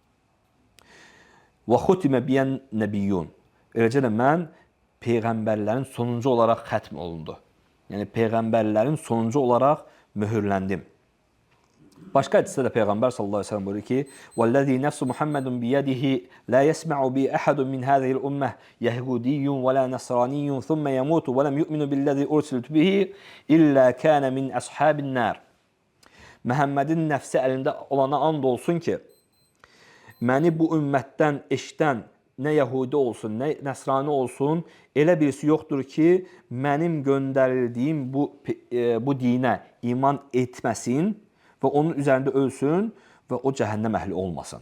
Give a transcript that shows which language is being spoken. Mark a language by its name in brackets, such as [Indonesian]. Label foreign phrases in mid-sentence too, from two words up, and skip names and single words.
[Arabic] "وختم بي النبيون." [Azerbaijani] Eləcə də mən peyğəmbərlərin sonuncu olaraq xətm olundu. Yəni peyğəmbərlərin sonuncu olaraq möhürləndim. Başqa hədisdə də Peyğəmbər [Arabic] صلى الله عليه وسلم [Azerbaijani] buyurur ki: [Arabic] "والذي نفس محمد بيده لا يسمع بي أحد من هذه الأمة يهودي ولا نصراني ثم يموت ولم يؤمن بالذي أرسلت به إلا كان من أصحاب النار." [Azerbaijani] Məhəmmədin nəfsi əlində olana and olsun ki, məni bu ümmətdən eşidən nə yəhudi olsun, nə nəsrani olsun, elə birisi yoxdur ki, mənim göndərildiyim bu dinə iman etməsin və onun üzərində ölsün və o cəhənnəm əhli olmasın.